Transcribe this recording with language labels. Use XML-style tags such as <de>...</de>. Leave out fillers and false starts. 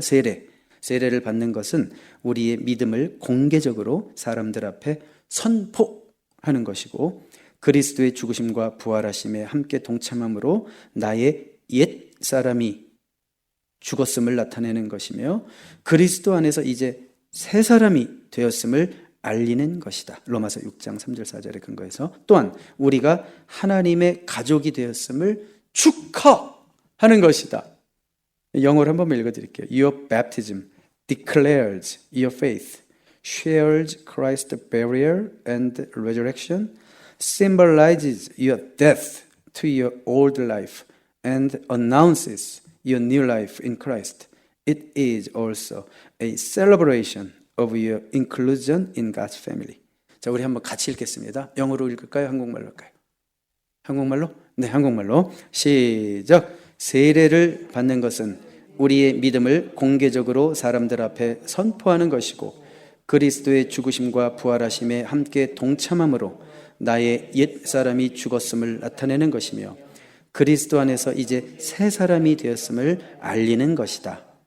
<ko>세례를 받는 것은 우리의 믿음을 공개적으로 사람들 앞에 선포하는 것이고, 그리스도의 죽으심과 부활하심에 함께 동참함으로 나의 옛 사람이 죽었음을 나타내는 것이며 그리스도 안에서 이제 새 사람이 되었음을 알리는 것이다. 로마서 6장 3절 4절에 근거해서, 또한 우리가 하나님의 가족이 되었음을 축하하는 것이다. 영어로 한번 읽어드릴게요.</ko> <en>Your baptism declares your faith, shares Christ's burial and resurrection, symbolizes your death to your old life, and announces your new life in Christ. It is also a celebration of your inclusion in God's family.</en> <ko>자, 우리 한번 같이 읽겠습니다. 영어로 읽을까요? 한국말로 할까요? 한국말로? 네, 한국말로. 시작. 세례를 받는 것은 우리의 믿음을 공개적으로 사람들 앞에 선포하는 것이고 그리스도의 죽으심과 부활하심에 함께 동참함으로 나의 옛 사람이 죽었음을 나타내는 것이며 그리스도 안에서 이제 새 사람이 되었음을 알리는 것이다.</ko>